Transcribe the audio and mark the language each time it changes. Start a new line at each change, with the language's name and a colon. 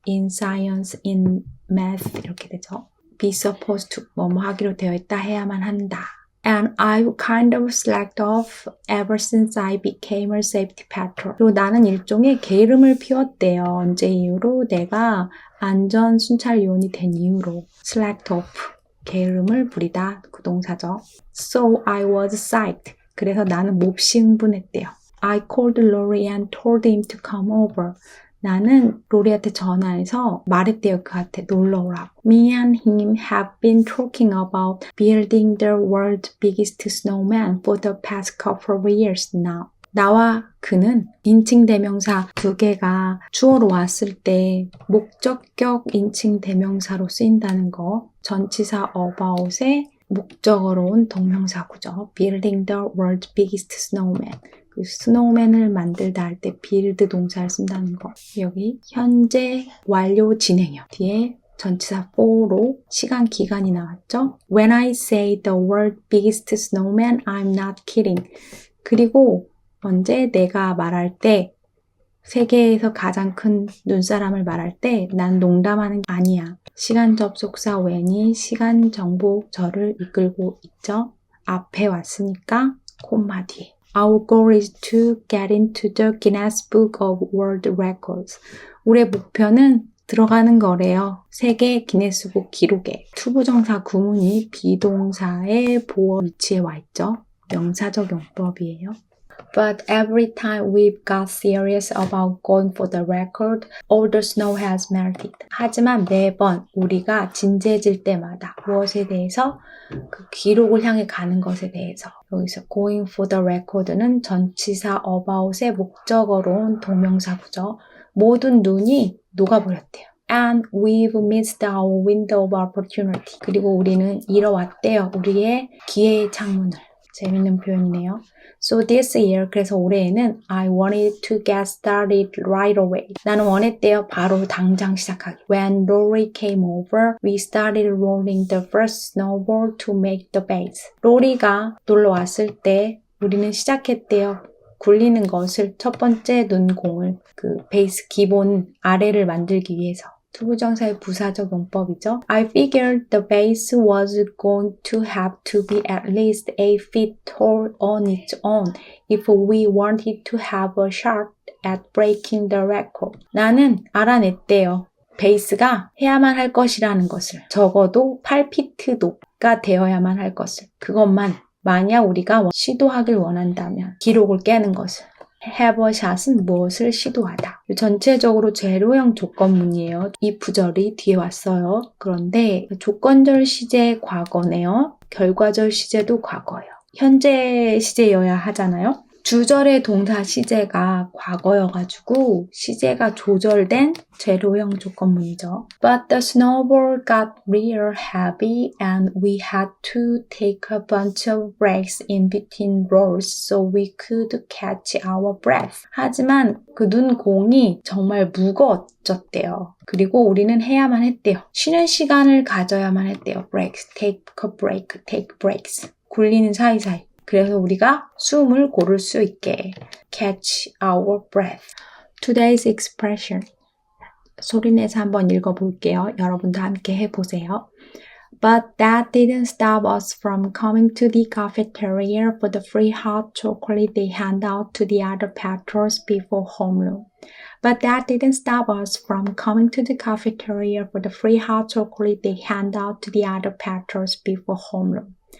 English: In science, in math
Korean: 이렇게 되죠.
English: Be supposed to.
Korean: 뭐뭐 하기로 되어 있다. 해야만 한다.
English: And I've kind of slacked off ever since I became a safety patrol.
Korean: 그리고 나는 일종의 게으름을 피웠대요. 언제 이후로? 내가 안전 순찰 요원이 된 이후로.
English: slacked off.
Korean: 게으름을 부리다. 그 동사죠.
English: So I was psyched.
Korean: 그래서 나는 몹시 흥분했대요.
English: I called Lori and told him to come over.
Korean: 나는 로리한테 전화해서 말했대요. 그한테 놀러 오라고.
English: Me and him have been talking about building the world's biggest snowman for the past couple of years now.
Korean: 나와 그는 인칭 대명사 두 개가 주어로 왔을 때 목적격 인칭 대명사로 쓰인다는 거. 전치사 about의 목적어로 온 동명사구죠.
English: Building the world's biggest snowman.
Korean: 그 스노우맨을 만들다 할 때 build 동사를 쓴다는 거. 여기 현재 완료 진행형 뒤에 전치사 for로 시간 기간이 나왔죠.
English: When I say the world's biggest snowman, I'm not kidding.
Korean: 그리고 언제 내가 말할 때 세계에서 가장 큰 눈사람을 말할 때 난 농담하는 게 아니야. 시간 접속사 when이 시간 정보절을 이끌고 있죠. 앞에 왔으니까 콤마 뒤에.
English: Our goal is to get into the Guinness Book of World Records.
Korean: 우리의 목표는 들어가는 거래요. 세계 기네스북 기록에. 투부정사 구문이 비동사의 보어 위치에 와 있죠. 명사적 용법이에요.
English: But every time we've got serious about going for the record, all the snow has melted.
Korean: 하지만 매번 우리가 진지해질 때마다 무엇에 대해서 그 기록을 향해 가는 것에 대해서 여기서
English: going for the record
Korean: 는 전치사 about의 목적어로 온 동명사구죠. 모든 눈이 녹아버렸대요.
English: And we've missed our window of opportunity.
Korean: 그리고 우리는 잃어왔대요. 우리의 기회의 창문을. 재밌는 표현이네요.
English: So this year,
Korean: 그래서 올해에는
English: I wanted to get started right away.
Korean: 나는 원했대요. 바로 당장 시작하기.
English: When Rory came over, we started rolling the first snowball to make the base.
Korean: 로리가 놀러 왔을 때 우리는 시작했대요. 굴리는 것을 첫 번째 눈공을 그 베이스 기본 아래를 만들기 위해서. 투부정사의 부사적 용법이죠.
English: I figured the base was going to have to be at least 8 feet tall on its own if we wanted to have a shot at breaking the record.
Korean: 나는 알아냈대요. 베이스가 해야만 할 것이라는 것을. 적어도 8피트 높이가 되어야만 할 것을. 그것만 만약 우리가 시도하길 원한다면 기록을 깨는 것을.
English: have a shot
Korean: 은 무엇을 시도하다. 전체적으로 재료형 조건문이에요. 이 부절이 뒤에 왔어요. 그런데 조건절 시제 과거네요. 결과절 시제도 과거예요. 현재 시제여야 하잖아요. 주절의 동사 시제가 과거여가지고 시제가 조절된 재료형 조건문이죠.
English: But the snowball got real heavy and we had to take a bunch of breaks in between rolls so we could catch our breath.
Korean: 하지만 그 눈공이 정말 무거워졌대요. 그리고 우리는 해야만 했대요. 쉬는 시간을 가져야만 했대요.
English: breaks, take a break, take breaks.
Korean: 굴리는 사이사이. 그래서 우리가 숨을 고를 수 있게
English: catch our breath. Today's expression.
Korean: 소리내서 한번 읽어볼게요. 여러분도 함께 해보세요.
English: But that didn't stop us from coming to the cafeteria for the free hot chocolate they hand out to the other patrons before homeroom. But that didn't stop us from coming to the cafeteria for the free hot chocolate they hand out to the other patrons before homeroom.